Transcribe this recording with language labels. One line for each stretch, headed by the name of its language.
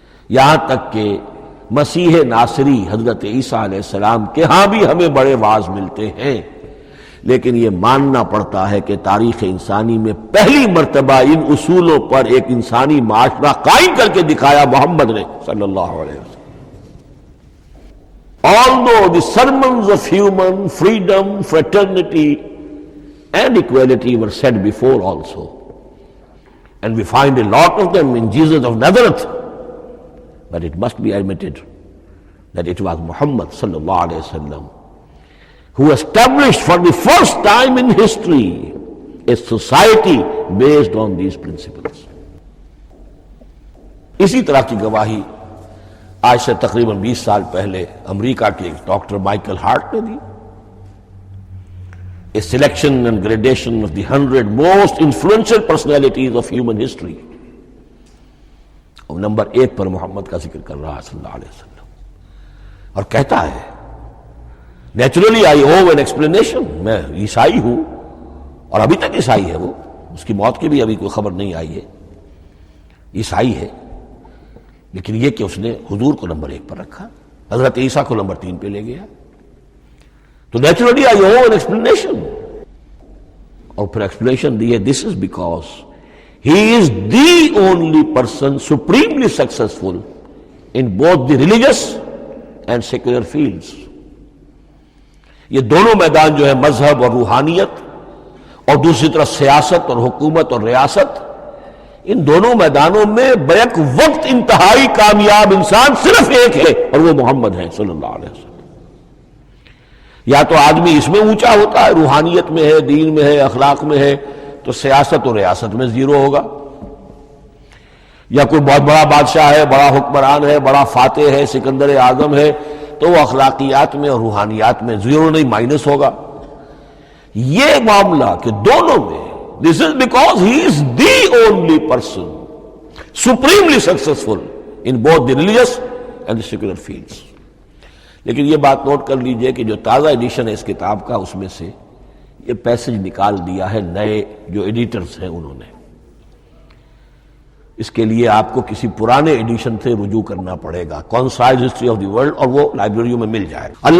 Urdu: یہاں تک کہ مسیح ناصری حضرت عیسیٰ علیہ السلام کے ہاں بھی ہمیں بڑے واعظ ملتے ہیں، لیکن یہ ماننا پڑتا ہے کہ تاریخ انسانی میں پہلی مرتبہ ان اصولوں پر ایک انسانی معاشرہ قائم کر کے دکھایا محمد نے صلی اللہ علیہ وسلم.
English: Although the sermons of human freedom, fraternity and equality were said before also, and we find a lot of them in Jesus of Nazareth, but it must be admitted that it was Muhammad sallallahu alayhi wa sallam who established for the first time in history a society based on these principles.
Urdu: اسی طرح کی گواہی آج سے تقریباً 20 سال پہلے امریکہ کے ڈاکٹر مائیکل ہارٹ نے دی.
English: A selection and gradation of the 100 most influential personalities of human history.
Urdu: اور نمبر 1 پر محمد کا ذکر کر رہا ہے صلی اللہ علیہ وسلم، اور کہتا ہے
English: naturally I owe an explanation,
Urdu: میں عیسائی ہوں اور ابھی تک عیسائی ہے، وہ اس کی موت کی بھی ابھی کوئی خبر نہیں آئی ہے، عیسائی ہے، لیکن یہ کہ اس نے حضور کو نمبر 1 پر رکھا، حضرت عیسیٰ کو نمبر 3 پہ لے گیا، تو naturally I O an explanation. اور پھر ایکسپلینیشن دی ہے
English: This is because he is the only person supremely successful in both the religious and secular fields.
Urdu: یہ دونوں میدان جو ہے مذہب اور روحانیت اور دوسری طرف سیاست اور حکومت اور ریاست، ان دونوں میدانوں میں بیک وقت انتہائی کامیاب انسان صرف ایک ہے، اور وہ محمد ہے صلی اللہ علیہ وسلم. یا تو آدمی اس میں اونچا ہوتا ہے، روحانیت میں ہے، دین میں ہے، اخلاق میں ہے، تو سیاست اور ریاست میں زیرو ہوگا. یا کوئی بہت بڑا بادشاہ ہے، بڑا حکمران ہے، بڑا فاتح ہے، سکندر اعظم ہے، تو وہ اخلاقیات میں اور روحانیات میں زیرو نہیں، مائنس ہوگا. یہ معاملہ کہ دونوں میں
English: This is because he is the only person supremely successful in both the religious and the secular fields.
Urdu: لیکن یہ بات نوٹ کر لیجئے کہ جو تازہ ایڈیشن ہے اس کتاب کا، اس میں سے یہ پیسج نکال دیا ہے نئے جو ایڈیٹرز ہیں انہوں نے. اس کے لیے آپ کو کسی پرانے ایڈیشن سے رجوع کرنا پڑے گا، concise history of the world, اور وہ لائبریریوں میں مل جائے گا.